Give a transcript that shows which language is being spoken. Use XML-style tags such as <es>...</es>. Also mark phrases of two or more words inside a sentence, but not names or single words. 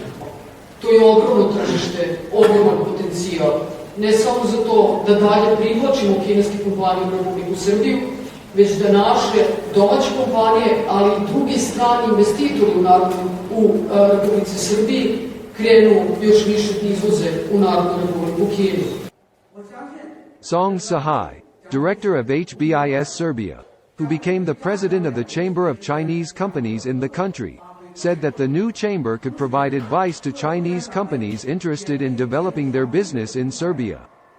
<sr>To je ogromno tržište, ogroman potencijal, ne samo za to da dalje privlačimo kineske kompanije u Republiku Srbiju, već da naše domaće kompanije, ali i drugi strani investitori u Republici Srbiji krenu još više da izvoze u Narodnu Republiku Kinu.</sr> <en>Song Sahai, director of HBIS Serbia, who became the president of the Chamber of Chinese Companies in the country, said that the new chamber could provide advice to Chinese companies interested in developing their business in Serbia.</en>